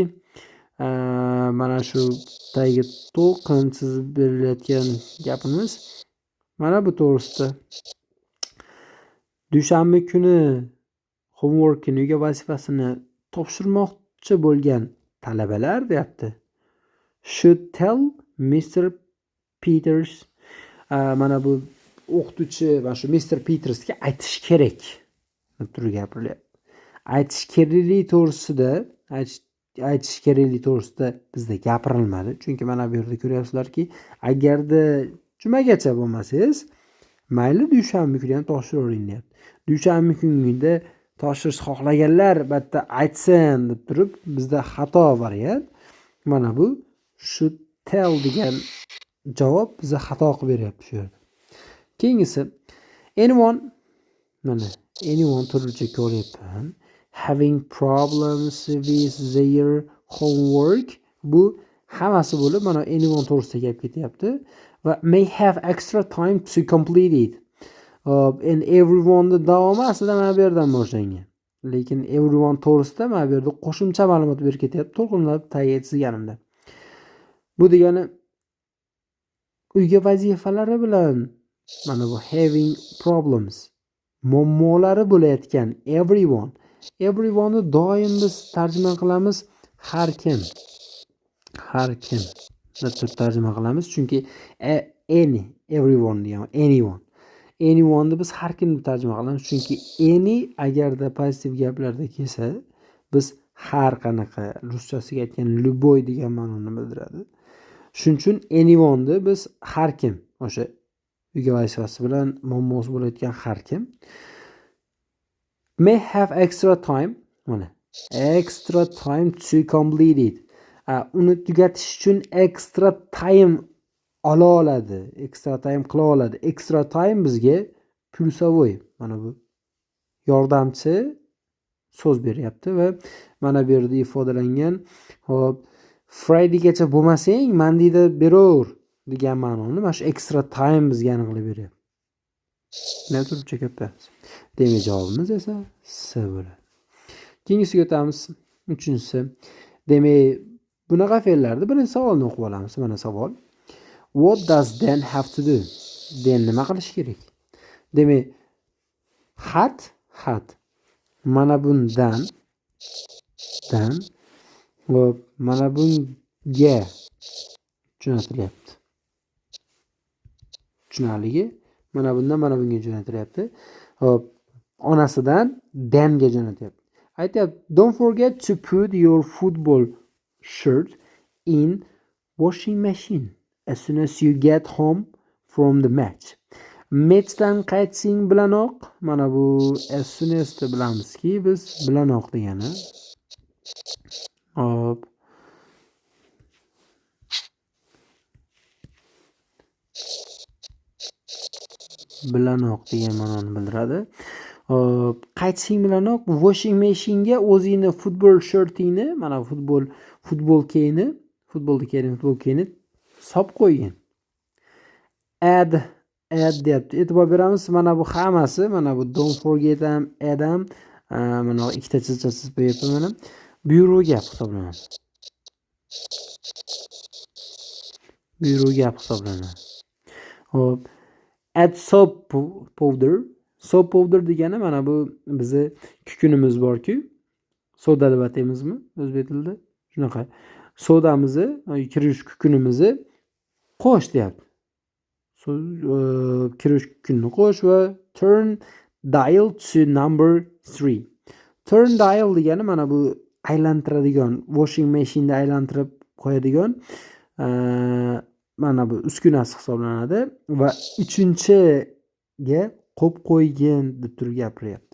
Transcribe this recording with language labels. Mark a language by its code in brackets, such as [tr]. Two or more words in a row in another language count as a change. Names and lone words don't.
[uz] Mana shu tagiga to'qin chizib berilayotgan gapimiz mana bu to'g'risida. Dushanba kuni homeworkini, uyga vazifasini topshirmoqchi bo'lgan talabalar deyapti. [en] Should tell Mr. Peters. [uz] Mana bu o'qituvchi va shu Mr. Petersga aytish kerak deb turib gapirilyapti. Aytish kerakligi to'g'risida bizda gapirilmadi. Chunki mana bu yerda ko'ryapsizlarki, agarda jumagacha bo'lmasangiz, mayli dushanba kuni ham topshiravering deyapti. Dushanba kunida topshirish xohlaganlar albatta aytsin deb turib bizda xato variant. Mana bu [en] should tell [uz] degan javob bizga xato qilib beryapti shu yerda. Keyingisi anyone turlicha ko'ryapman. [en] Having problems with their homework. [uz] Bu hammasi bo'lib mana anyone to'g'risida gap ketyapti va [en] may have extra time to complete it. And everyone [uz] davomi aslida mana bu yerdan boshlangan. Lekin everyone to'g'risida mana bu yerda qo'shimcha ma'lumot berib ketyapti, to'lqinlab tagiga chizganimda. Bu degani uyga vazifalari bilan mana bu [en] having problems, [uz] muammolari bo'layotgan everyone doim biz tarjima qilamiz har kim deb tarjima qilamiz, chunki everyone degan anyone ni biz har kim deb tarjima qilamiz, chunki any agarda pozitiv gaplarda kelsa biz har qanaqa, ruschasiga aytgan любой degan ma'noni bildiradi. Shuning uchun anyone ni biz har kim, o'sha uyga vazifasi bilan muammosi bo'layotgan har kim. [en] May have extra time to complete it. [uz] Uni tugatish uchun [en] extra time [uz] oladi, [en] extra time [uz] qila oladi. [en] Extra time [uz] bizga plyusovoy, mana bu yordamchi so'z beryapti va mana bu yerda ifodalangan, hop, Fridaygacha bo'lmasang, Mondayda beraver degan ma'noni mana shu [en] extra time [uz] bizga aniqlab beryapti. Nima turibcha ko'pamiz. Demak, javobimiz esa C bo'ladi. Keyingisiga o'tamiz. 3-si. Demak, bunaqa fe'llarni birinchi savolni o'qib olamiz. Mana savol. [en] What does then have to do? [uz] Then nima qilish kerak? Demak, had mana bundan va mana bunga jo'natilyapti. tushunarligi. Mana bundan mana bunga jo'natilyapti. Hop, onasidan Danga jo'natyapti. Aytyapti, [en] don't forget to put your football shirt in washing machine as soon as you get home from the match. [uz] Matchdan qaytsing bilanoq, mana bu [en] as soon as [uz] da bilamizki, biz bilanoq degani. Hop. Bilanoq degan ma'noni bildiradi. Qaytishing bilanoq [en] washing machine'ga [uz] o'zingni futbol shortingni, mana futbolkangni solib qo'ygin. Add deyapti. E'tibor beramiz, mana bu hammasi, mana bu [en] don't forget [uz] ham, add ham, mana ikkita chizchasiz qo'yapman mana. Buyruq gap hisoblanadi. Buyruq gap hisoblanadi. Hop. [en] Add soap powder. Soap powder [uz] degani mana bu bizni kukunimiz bor-ku. Soda deb ataymizmi o'zbek tilida? Shunaqa. Sodamizni, kirish kukunimizni qo'sh deyapti. Kirish kukunni qo'sh va [en] turn dial to number 3. Turn dial [uz] degani mana bu aylantiradigan, [en] washing machine'da [uz] aylantirib qo'yadigan mana bu uskunasi hisoblanadi va 3-ga qo'yib qo'ygin deb turib gapiryapti.